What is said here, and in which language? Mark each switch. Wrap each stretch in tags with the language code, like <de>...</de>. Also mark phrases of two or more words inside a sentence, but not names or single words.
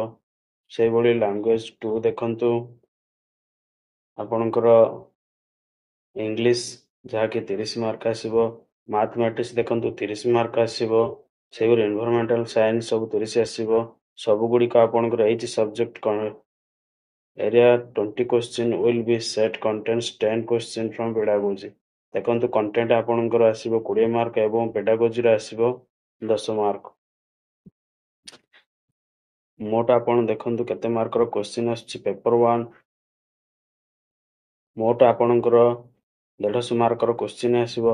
<or>ସେଇଭଳି ଲାଙ୍ଗୁଏଜ 2 ଦେଖନ୍ତୁ, ଆପଣଙ୍କର ଇଂଲିଶ ଯାହାକି 30 ମାର୍କ ଆସିବ। ମ୍ୟାଥମେଟିକ୍ସ ଦେଖନ୍ତୁ 30 ମାର୍କ ଆସିବ। ସେଇଭଳି</or> <en>environmental science</en> <or>ସବୁ 30 ଆସିବ। ସବୁଗୁଡ଼ିକ ଆପଣଙ୍କର</or> <en>each subject area 20 question will be set contains 10 question from pedagogy।</en> <or>ଦେଖନ୍ତୁ, କଣ୍ଟେଣ୍ଟ ଆପଣଙ୍କର ଆସିବ 20 ମାର୍କ ଏବଂ ପେଡାଗୋଜିରେ ଆସିବ 10 ମାର୍କ। ମୋଟ ଆପଣ ଦେଖନ୍ତୁ କେତେ ମାର୍କର କ୍ୱେଶ୍ଚିନ୍ ଆସୁଛି। ପେପର 1 ମୋଟ ଆପଣଙ୍କର 150 ମାର୍କର କ୍ୱେଶ୍ଚିନ୍ ଆସିବ।</or>